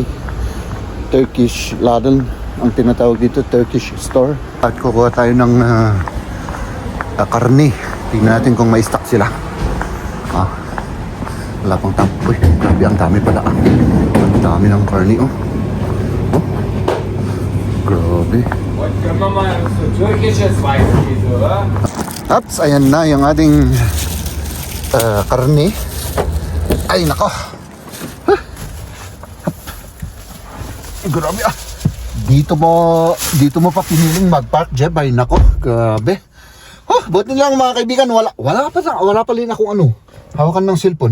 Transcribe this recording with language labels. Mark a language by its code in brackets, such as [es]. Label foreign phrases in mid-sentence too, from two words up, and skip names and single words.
[de] Turkish Laden, [tl] ang tinatawag dito, [en] Turkish store. [tl] At kukuha tayo ng karne. Tingnan natin kung may stock sila. Wala pang tapo eh. Grabe, ang dami pala. Ang dami ng karne oh. Oh. Grabe. [de] Können wir mal so türkisches Weißkäse, oder? [tl] Ups, ayan na yung ating karne. Ay, nako. Grabe ah. Dito mo pa piniling mag-park, Jeb. Ay, nako. Grabe. Oh, buti lang mga kaibigan, wala pa rin akong ano, hawakan ng cellphone.